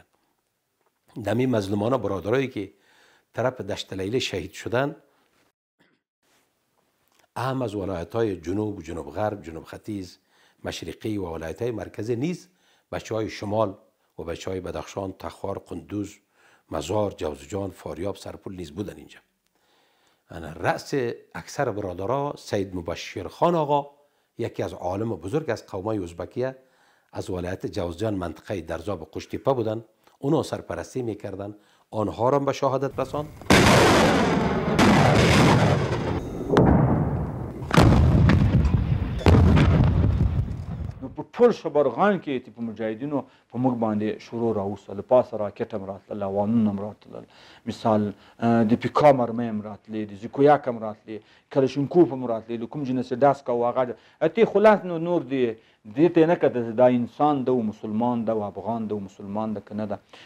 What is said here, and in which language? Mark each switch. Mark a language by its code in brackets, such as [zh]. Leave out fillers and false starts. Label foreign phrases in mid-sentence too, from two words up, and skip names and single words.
[fa] دمی مظلومانه برادرایی که طرف دشت لیله شهید شدن، اهم از ولایت های جنوب، جنوب غرب، جنوب ختیز، مشرقی و ولایت های مرکزی نیز بچه های شمال و بچه های بدخشان، تخار، قندوز، مزار، جوزجان، فاریاب، سرپل نیز بودن اینجا. رأس اکثر برادرها سید مبشر خان آقا، یکی از عالم بزرگ از قومای ازبکیه، از ولایت جوزجان منطقه درزاب قشتیپه بودن. اونا سرپرستی میکردن، آنها را به شهادت رساند. [ps] په ټول شبرغان کې چې په مجاهدینو په موږ باندې شروع راوسته، له پاسه راکټ هم راتلل، اوانونه هم راتلل، مثال د پیکا مرمۍ هم راتلې، د زیکویاک هم راتلې، کلشینکوف هم راتلې، د کوم جنس ډاسک او هغه اتې خلاص نور دې ته نه کته دا انسان ده او مسلمان ده او افغان ده او مسلمان ده که نه ده.